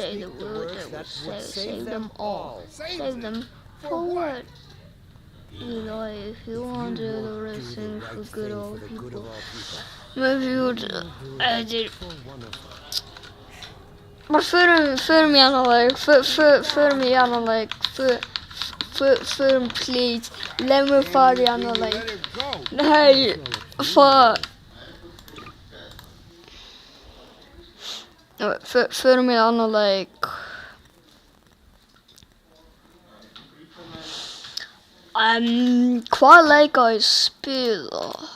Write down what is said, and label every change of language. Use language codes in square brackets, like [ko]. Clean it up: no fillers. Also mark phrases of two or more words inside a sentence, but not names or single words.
[en] say speak the words that would save them all. Save them for what? Eli, if you want to do the right thing for good old people, maybe you would edit. [is] Maar förum í annan leik, förum í annan leik, förum [en] please, let me [is] fara í annan leik. Nei, förum í annan leik. Hvað leik á ég spila?